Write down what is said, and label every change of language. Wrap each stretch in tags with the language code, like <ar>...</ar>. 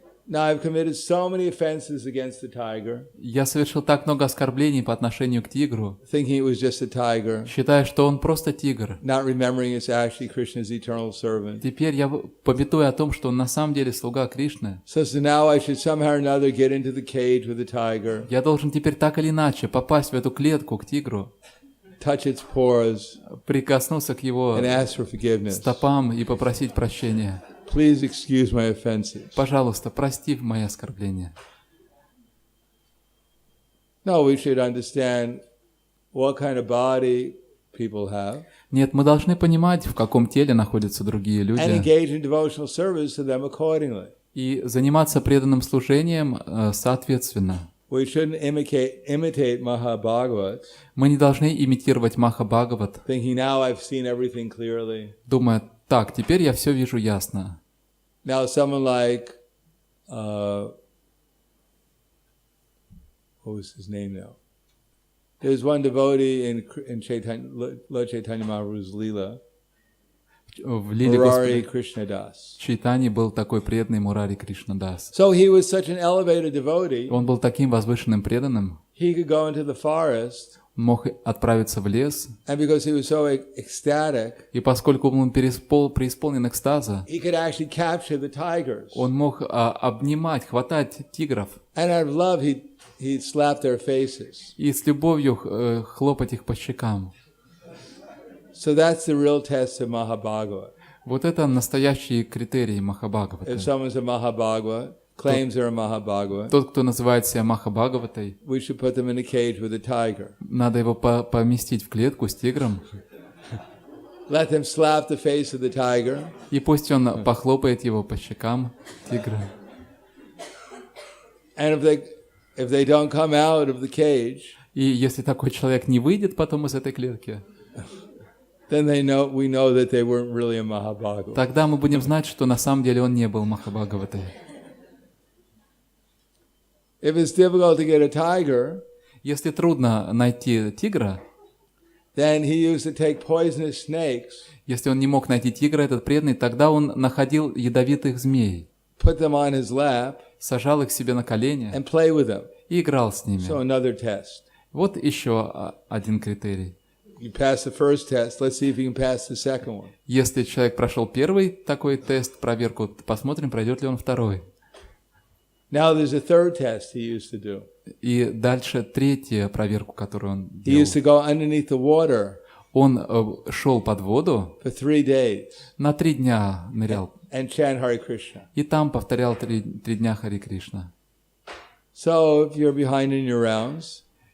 <en>Now I've committed so many offenses against the tiger,</en> <ru>Я совершил так много оскорблений по отношению к тигру,</ru> <en>thinking it was just a tiger,</en> <ru>считая, что он просто тигр.</ru> <en>not remembering it's actually Krishna's eternal servant.</en> <ru>Теперь я памятую о том, что он на самом деле слуга Кришны.</ru> <en>So now I should somehow or another get into the cage with the tiger,</en> <ru>Я должен теперь так или иначе попасть в эту клетку к тигру,</ru> <en>touch its paws,</en> <ru>прикоснуться к его</ru> <en>and ask for forgiveness.</en> <ru>стопам и попросить прощения.</ru> <en>Please excuse my offenses.</en> <ru>Пожалуйста, прости мои оскорбления.</ru> <en>No, we should understand what kind of body people have</en> <ru>Нет, мы должны понимать, в каком теле находятся другие</ru> <en>and</en> <ru>люди,</ru> <en>engage in devotional service to them accordingly.</en> <ru>и заниматься преданным служением соответственно.</ru> <en>We shouldn't imitate Mahabhagavat,</en> <ru>Мы не должны имитировать Маха Бхагават,</ru> <en>thinking now I've seen everything clearly.</en> <ru>думая: так, теперь я все вижу ясно.</ru> <en>Now someone like, what was his name now? There's one devotee in Chaitanya, Lord Chaitanya Mahaprabhu's Leela,</en> <ru>В Лиле</ru> <en>Murari</en> <ru>Господа</ru> <en>Krishnadas.</en> <ru>Чайтани был такой преданный Мурари Кришнадас.</ru> <en>So he was such an elevated devotee,</en> <ru>Он был таким возвышенным преданным,</ru> <en>he could go into the forest,</en> <ru>мог отправиться в лес,</ru> <en>and because he was so ecstatic,</en> <ru>и поскольку он преисполнен экстаза,</ru> <en>he could actually capture the tigers.</en> <ru>он мог обнимать, хватать тигров</ru> <en>And out of love, he'd slap their faces.</en> <ru>и с любовью хлопать их по щекам.</ru> <en>So that's the real test of Mahabhagavad.</en> <ru>Вот это настоящие критерии Махабхагавата.</ru> <en>If someone's a Mahabhagavad, claims they're a Mahabhagavad,</en> <ru>Тот, кто называет себя Махабхагаватой,</ru> <en>we should put them in a cage with a tiger.</en> <ru>надо его поместить в клетку с тигром</ru> <en>let them slap the face of the tiger.</en> <ru>И пусть он похлопает его по щекам, тигра.</ru> <en>And if they don't come out of the cage,</en> <ru>И если такой человек не выйдет потом из этой клетки,</ru> <en>then we know that they weren't really a Mahabhagavata.</en> <ru>тогда мы будем знать, что на самом деле он не был Махабхагаватой.</ru> <en>If it's difficult to get a tiger,</en> <ru>Если трудно найти тигра,</ru> <en>then he used to take poisonous snakes,</en> <ru>если он не мог найти тигра, этот преданный, тогда он находил ядовитых змей,</ru> <en>put them on his lap,</en> <ru>сажал их себе на колени</ru> <en>and play with them.</en> <ru>и играл с ними.</ru> <en>So another test.</en> <ru>Вот еще один критерий.</ru> <en>You pass the first test, let's see if you can pass the second one.</en> <ru>Если человек прошел первый такой тест, проверку, посмотрим, пройдет ли он второй.</ru> <en>Now there's a third test he used to do.</en> <ru>И дальше третья проверку, которую он</ru> <en>He</en> <ru>делал.</ru> <en>used to go underneath the water</en> <ru>Он шел под воду,</ru> <en>for 3 days</en> <ru>на 3 дня нырял,</ru> <en>and chant Hare Krishna.</en> <ru>и там повторял 3 дня Хари Кришна.</ru> <en>So if you're behind in your rounds,</en>